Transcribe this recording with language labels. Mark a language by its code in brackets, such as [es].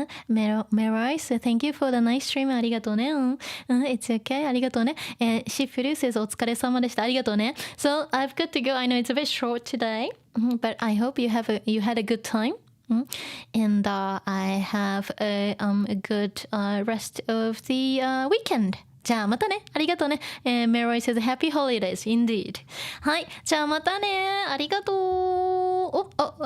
[en] Merai says thank you for the nice stream. [ja] ありがとうね。 [en] It's okay. [ja] ありがとうね。 Shifuru [en] says [ja] お疲れ様でした。ありがとうね。 [en] So I've got to go. I know it's a bit short today, but I hope you had a good time. And I have a good rest of the weekend. [ja] じゃあまたね。ありがとうね。 [en] Mary says happy holidays indeed. [ja] はい。じゃあまたね。ありがとう。